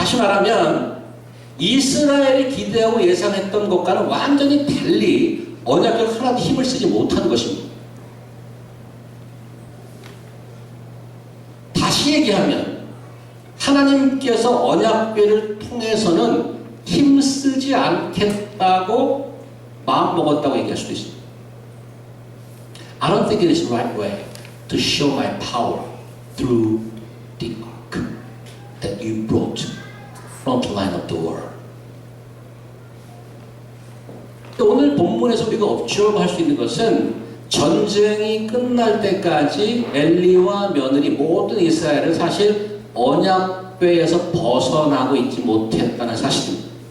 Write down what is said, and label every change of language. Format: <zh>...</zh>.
<ko>다시 말하면 이스라엘이 기대하고 예상했던 것과는 완전히 달리 언약궤가 하나도 힘을 쓰지 못하는 것입니다. 다시 얘기하면 하나님께서 언약궤를 통해서는 힘쓰지 않겠다고 마음먹었다고 얘기할 수도 있습니다.</ko> <en>I don't think it is the right way to show my power through the ark that you brought from the line of the world.</en> <ko>오늘 본문에서 우리가 observe 수 있는 것은 전쟁이 끝날 때까지 엘리와 며느리 모든 이스라엘은 사실 언약궤에서 벗어나고 있지 못했다는 사실입니다.</ko>